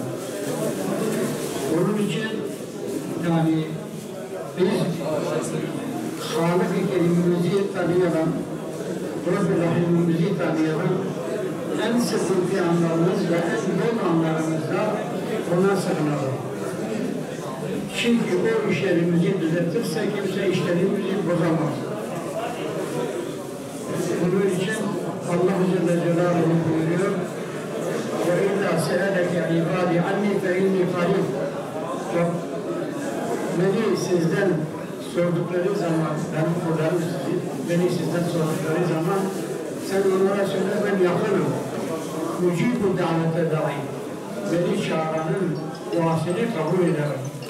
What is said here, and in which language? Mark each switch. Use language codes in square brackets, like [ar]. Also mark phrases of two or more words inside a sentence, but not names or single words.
[tr] Onun için yani biz Hâlik-i Kerim'imizi tanıyalım, Rabb-i Rahim'imizi tanıyalım, en sıkıntı anlarımız ve en zor anlarımızda ona sığınalım. Çünkü o işlerimizi düzeltirse kimse işlerimizi bozamaz. Bunun için Allah Celle Celaluhu buyuruyor, [ar] وَاِذَا سَأَلَكَ عِبَادِ عَنِّي فَاِنِّي قَرِيبٌ. [tr] Beni sizden sordukları zaman, ben kullarım sizi, beni sizden sordukları zaman sen onlara söyle ben yakınım. [ar] مجيب دعوة الداعي. [tr] Beni çağıranın duasını kabul ederim.